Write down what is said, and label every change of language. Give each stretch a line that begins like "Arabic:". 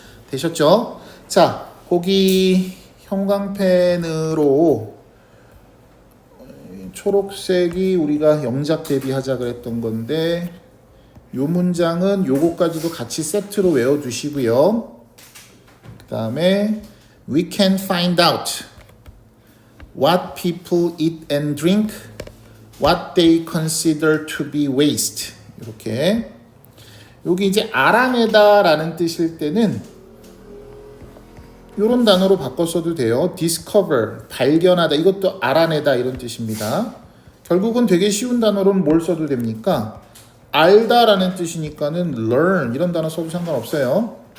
Korean: 되셨죠? 자, 거기 형광펜으로 초록색이 우리가 영작 대비하자 그랬던 건데 요 문장은 요거까지도 같이 세트로 외워두시고요. 그 다음에
English: We can find out what people eat and drink, what they consider to be waste.
Korean: 이렇게 여기 이제 알아내다 라는 뜻일 때는 이런 단어로 바꿔 써도 돼요. discover, 발견하다. 이것도 알아내다 이런 뜻입니다. 결국은 되게 쉬운 단어로는 뭘 써도 됩니까? 알다라는 뜻이니까는 learn 이런 단어 써도 상관없어요.